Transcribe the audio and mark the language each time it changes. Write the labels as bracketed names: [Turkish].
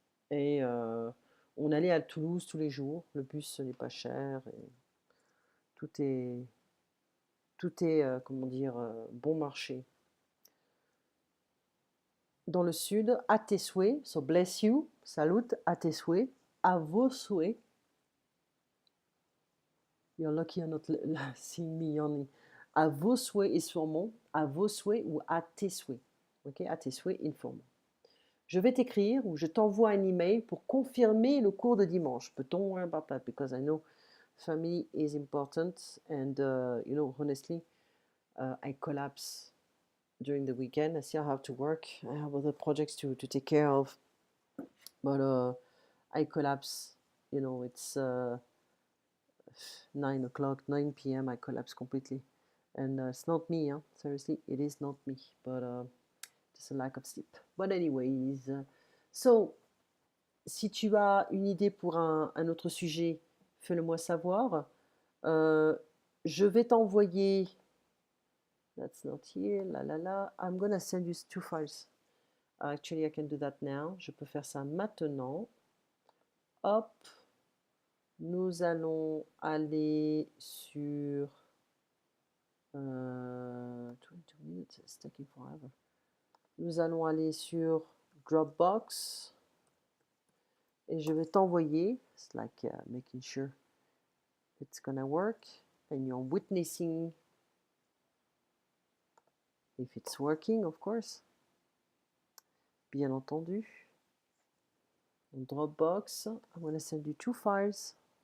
[French] Et on allait à Toulouse tous les jours. Le bus, ce n'est pas cher. Et tout est comment dire, bon marché. Dans le sud, à tes souhaits, [English] so bless you, [French] salut, à tes souhaits, à vos souhaits. [English] You're lucky you're not seeing me yawning. [French] À vos souhaits [English] is formant, [French] à vos souhaits ou à tes souhaits. Ok, à tes souhaits informant. Je vais t'écrire ou je t'envoie un email pour confirmer le cours de dimanche. [English] But don't worry about that because I know family is important and honestly, I collapse during the weekend. I still have to work. I have other projects to take care of. But I collapse. It's 9 o'clock, 9 p.m. I collapse completely. And it's not me, hein? Seriously, it is not me. But just a lack of sleep. But anyways, [French] so, si tu as une idée pour un autre sujet, fais-le-moi savoir. Je vais t'envoyer. [English] That's not here. La la la. I'm gonna send you 2 files. Actually, I can do that now. [French] Je peux faire ça maintenant. Hop. Nous allons aller sur 22 minutes, [English] it's taking forever. [French] Nous allons aller sur Dropbox et je vais t'envoyer. [English] It's like making sure it's gonna work and you're witnessing if it's working, of course. [French] Bien entendu. [English] On Dropbox, I'm gonna send you 2 files.